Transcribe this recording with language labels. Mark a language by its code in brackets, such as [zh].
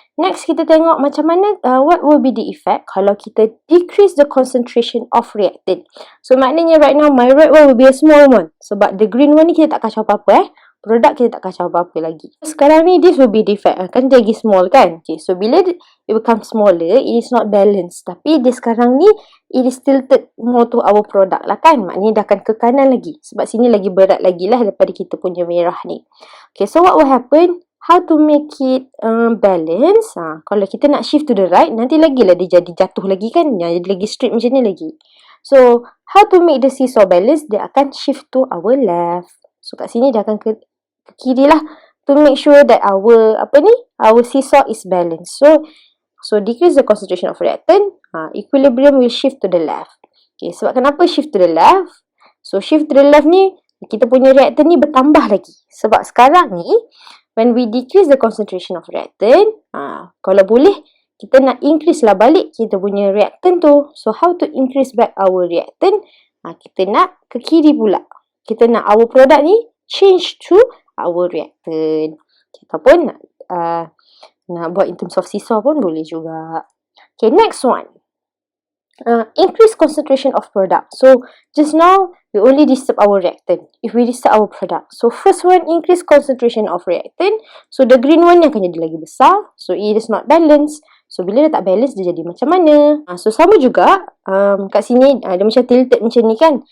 [en] Next [ms] kita tengok macam mana [en] what will be the effect [ms] kalau kita [en] decrease the concentration of reactant. So maknanya right now my red one will be a small one. [ms] Sebab the green one ni kita tak kacau apa-apa produk kita tak kacau apa-apa lagi. Sekarang ni [en] this will be the effect. [ms] Kan dia lagi small kan? [en] Okay, so bila it becomes smaller, it is not balanced. [ms] Tapi dia sekarang ni [en] it is tilted more to our product lah kan? [ms] Maknanya dah akan ke kanan lagi. Sebab sini lagi berat lagi lah daripada kita punya merah ni. [en] Okay, so what will happen? How to make it balance? [ms] Kalau kita nak [en] shift to the right, [ms] nanti lagilah dia jadi jatuh lagi kan? Jadi lagi straight macam ni lagi. [en] So, how to make the seesaw balance? Dia akan shift to our left. [ms] So, kat sini dia akan ke kiri lah [en] to make sure that our seesaw is balanced. So decrease the concentration of reactant, equilibrium will shift to the left. [ms] Okay, sebab kenapa [en] shift to the left? [ms] So shift to the left ni kita punya reactant ni bertambah lagi. Sebab sekarang ni [en] when we decrease the concentration of reactant, [ms] kalau boleh kita nak increase lah balik kita punya reactant tu. [en] So how to increase back our reactant? [ms] Kita nak ke kiri pula. Kita nak [en] our product ni change to our reactant. [ms] Ataupun nak buat [en] in terms of seesaw [ms] pun boleh juga. [en] Okay, next one. Increase concentration of product. So, just now, we only disturb our reactant. If we disturb our product. So, first one, increase concentration of reactant. So, the green one [ms] yang akan jadi lagi besar. [en] So, it is not balanced. [ms] So, bila dia tak balance, dia jadi macam mana? So, sama juga. Kat sini, dia macam [en] tilted [ms] macam ni kan?